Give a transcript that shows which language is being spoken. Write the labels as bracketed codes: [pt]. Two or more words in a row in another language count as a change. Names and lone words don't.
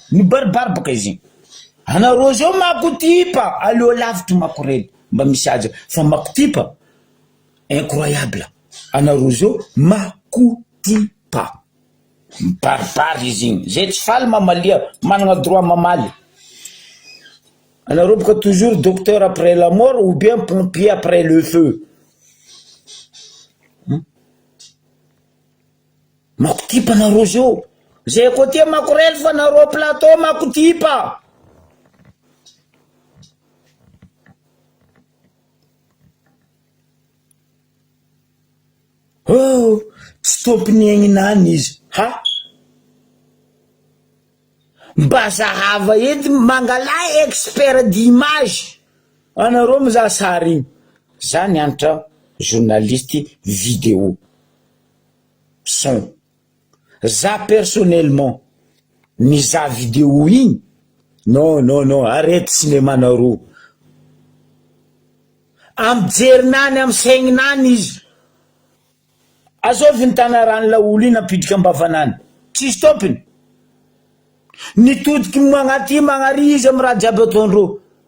[mg] Ny baribary baka izy. Anareo zio makotipa. Aleo lavitry makorel. Mba misy aja. Fa makotipa. Incroyable. Anareo zio makotipa. Baribary izy igny. Zay tsy faly mamalia. Manana droit mamaly. Anareo baka [fr] toujours docteur après la mort ou bien pompier après le feu. [mg] Makotipa nareo zio. Zay côté makorel fa nareo plateau makotipa. Oh, tsy tompony agninany izy. Ha? Mba zahava edy mangala [fr] expert d'image. [mg] Anareo mizaha sary igny. Za nianatra [fr] journaliste vidéo. [mg] Son. Za personnellement mizaha vidéo igny. [fr] Non, arrête cinéma nareo. [mg] Am jerinany am saigninany izy. Azovy ny tanarany laolo iny apidika ambavanany. Tsisy tompony. Nitodiky magnaty magnary izy am raha jiaby ataondreo.